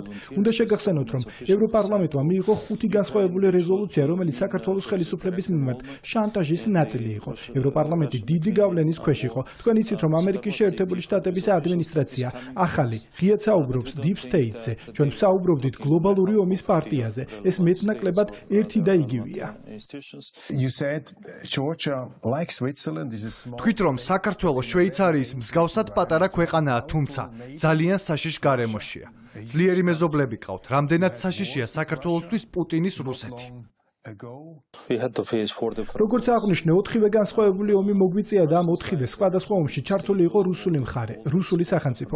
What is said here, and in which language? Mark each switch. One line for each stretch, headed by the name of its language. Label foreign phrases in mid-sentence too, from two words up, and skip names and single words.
Georgian: უნდა შეგახსენოთ, რომ ევროპარლამენტმა მიიღო 5 განსხვავებული რეზოლუცია, რომელიც საქართველოს ხელისუფლების მიმართ შანტაჟის ნაწილი იყო. ევროპარლამენტი დიდი გავლენის ქვეშ იყო. თქვენ იცით, რომ ამერიკის შეერთებული შტატების ადმინისტრაცია ახალი ღიად საუბრობს
English: Deep State-
Georgian: ზე. ჩვენ ვსაუბრობდით გლობალური ომის პარტიაზე. ეს მეტნაკლებად ერთი და იგივეა.
English: You said Georgia like Switzerland is a small
Georgian: თქვით, რომ საქართველოს შვეიცარიის მსგავსად პატარა ქვეყანაა, თუმცა ძალიან საშიშ გარემოშია. ძლიერი მეზობლები ყავთ. რამდენად საშიშია საქართველოსთვის პუტინის რუსეთი? როგორც აღვნიშნე, 4-ვე განსხვავებული ომი მოგვიწია და ამ 4-ვე სხვადასხვა ომში ჩართული იყო რუსული მხარე, რუსული სახელმწიფო.